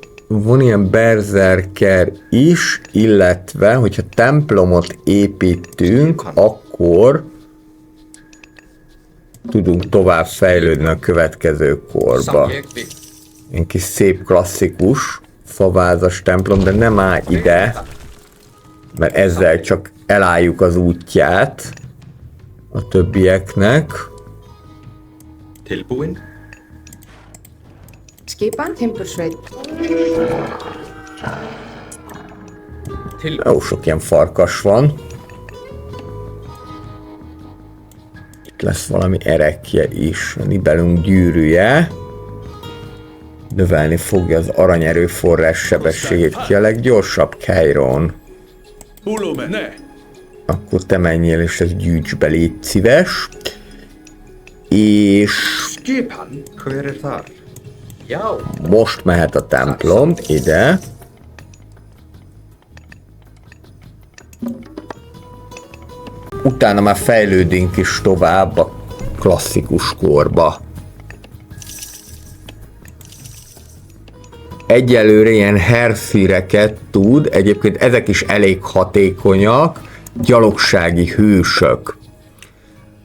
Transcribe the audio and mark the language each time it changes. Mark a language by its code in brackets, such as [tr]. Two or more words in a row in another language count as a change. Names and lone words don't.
[hu] Van ilyen berserker is, illetve, hogyha templomot építünk, akkor tudunk tovább fejlődni a következő korba. [is] Samþykkt. [hu] Egy kis szép klasszikus favázas templom, de nem áll ide, mert ezzel csak elálljuk az útját a többieknek. [is] Tilbúin. skipan, timbursveit. Tilbúin. [hu] Jó sok ilyen farkas van. Itt lesz valami erekje is, a Nibelung gyűrűje. Növelni fogja az aranyerőforrás sebességét. Ki a leggyorsabb? Keiron. [el] Pulume. Ne. [hu] Akkor te menjél és ezt gyűjts be, légy szíves. És [is] Skipan. Fyrir þar. [hu] Jó. most mehet a templom ide. Utána már fejlődünk is tovább a klasszikus korba. Egyelőre ilyen herfireket tud, egyébként ezek is elég hatékonyak, gyalogsági hősök.